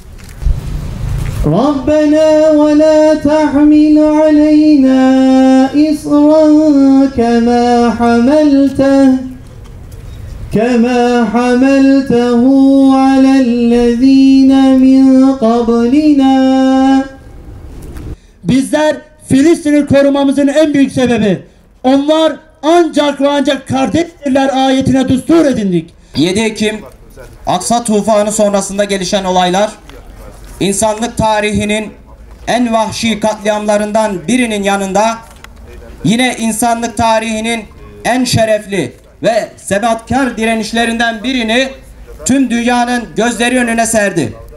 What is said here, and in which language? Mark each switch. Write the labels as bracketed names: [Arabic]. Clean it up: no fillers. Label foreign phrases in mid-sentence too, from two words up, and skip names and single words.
[Arabic] رَبَّنَا وَلَا تَحْمِلْ عَلَيْنَا إِصْرًا كَمَا حَمَلْتَهُ عَلَى الَّذ۪ينَ مِنْ قَبْلِنَا. [Turkish] Bizler Filistin'i korumamızın en büyük sebebi, onlar ancak ve ancak kardeştirler ayetine düstur edindik. 7 Ekim Aksa tufanı sonrasında gelişen olaylar, insanlık tarihinin en vahşi katliamlarından birinin yanında, yine insanlık tarihinin en şerefli ve sebatkar direnişlerinden birini tüm dünyanın gözleri önüne serdi.